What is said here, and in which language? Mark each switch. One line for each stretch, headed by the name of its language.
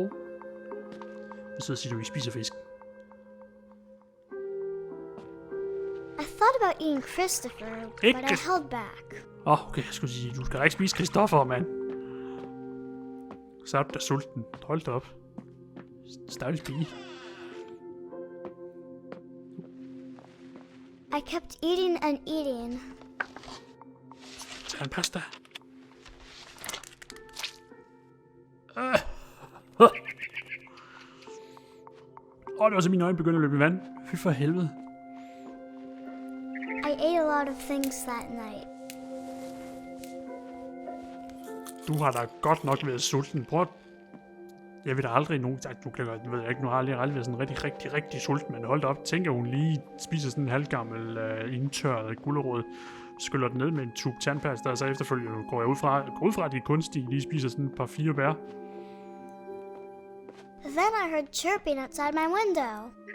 Danish: Jeg sidder og siger, du ikke spiser fisk.
English: I thought about eating Christopher, but I held back.
Danish: Okay, jeg skulle sige, du skal da ikke spise Christoffer, mand. Så er du da sulten. Hold da op. Stakkels pige.
English: I kept eating and eating.
Danish: Tag en pasta. Det var så mine øjne begyndte at løbe i vand. Fy for helvede.
English: I ate a lot of things that night.
Danish: Du har da godt nok været sulten. Prøv at... Jeg ved da aldrig nogen... Nu ved jeg ikke, nu har jeg aldrig været sådan rigtig sulten, men hold da op. Tænker hun lige spiser sådan en halvgammel indtørret gulerod, skyller den ned med en tube tandpasta, og så efterfølgende går jeg ud fra, at de er kunstige, lige spiser sådan et par 4 bær.
English: Then I heard chirping outside my window.